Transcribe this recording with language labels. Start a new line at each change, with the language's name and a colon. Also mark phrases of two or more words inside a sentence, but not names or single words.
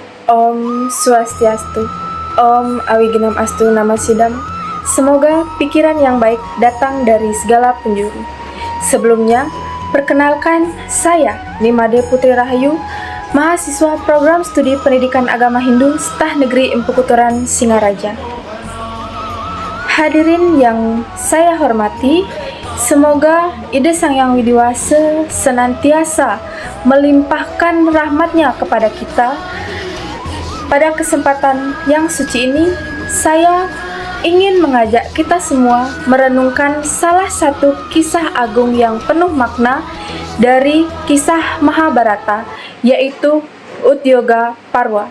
Balinese: Om Swastiastu,
Sanskrit: ॐ अविघ्नम् अस्तु नमः सिद्धम्.
Indonesian: Semoga pikiran yang baik datang dari segala penjuru. Sebelumnya, perkenalkan saya Nimade Putri Rahayu, mahasiswa program studi pendidikan agama Hindu Stah Negeri Empu Kuturan Singaraja. Hadirin yang saya hormati, semoga Ida Sang Yang Widiwasa senantiasa melimpahkan rahmatnya kepada kita. Pada kesempatan yang suci ini, saya ingin mengajak kita semua merenungkan salah satu kisah agung yang penuh makna dari kisah Mahabharata, yaitu Udyoga Parwa.